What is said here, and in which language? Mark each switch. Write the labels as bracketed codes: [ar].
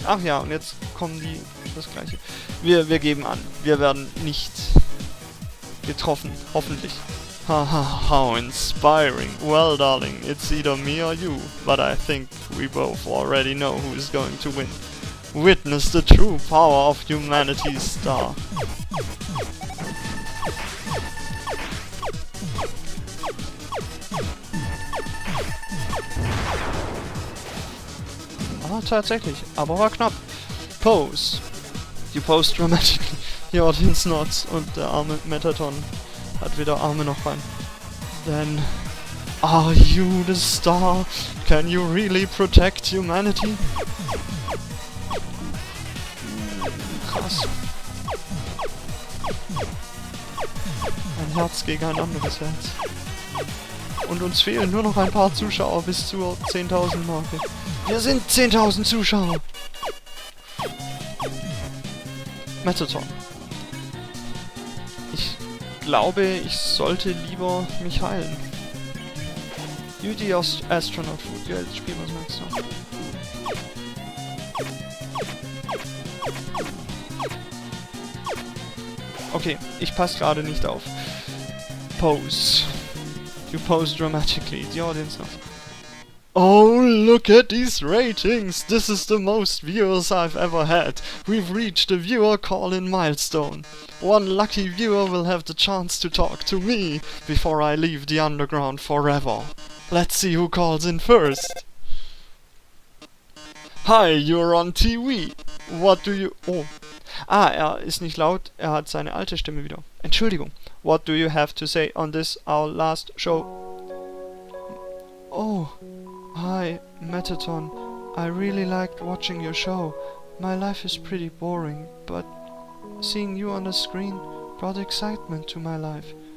[de] Ach ja, und jetzt kommen die das gleiche. Wir geben an. Wir werden nicht getroffen. [en] Hoffentlich. Haha, how inspiring. Well, darling, it's either me or you. But I think we both already know who is going to win. Witness the true power of humanity's star. [de] Ah, tatsächlich. Aber war knapp. Pose. [en] You pose dramatically. The audience nods [de] und der arme Metaton hat weder Arme noch Bein. [en] Then, are you the star? Can you really protect humanity? [de] Krass. Ein Herz gegen ein anderes Herz. Und uns fehlen nur noch ein paar Zuschauer bis zur 10.000 Marke. Wir sind 10.000 Zuschauer! Metaton. Ich glaube, ich sollte lieber mich heilen. [en] You the Astronaut Food. [de] Ja, jetzt spielen wir es nächstes Mal. Okay, ich passe gerade nicht auf. [en] Pose. You pose dramatically. The audience knows. Oh, look at these ratings! This is the most viewers I've ever had. We've reached a viewer call-in milestone. One lucky viewer will have the chance to talk to me before I leave the underground forever. Let's see who calls in first. Hi, you're on TV. What do you... Oh. [de] Ah, er ist nicht laut, er hat seine alte Stimme wieder. Entschuldigung. [en] What do you have to say on this, our last show? Oh. Hi, Metaton. I really liked watching your show. My life is pretty boring, but seeing you on the screen brought excitement to my life.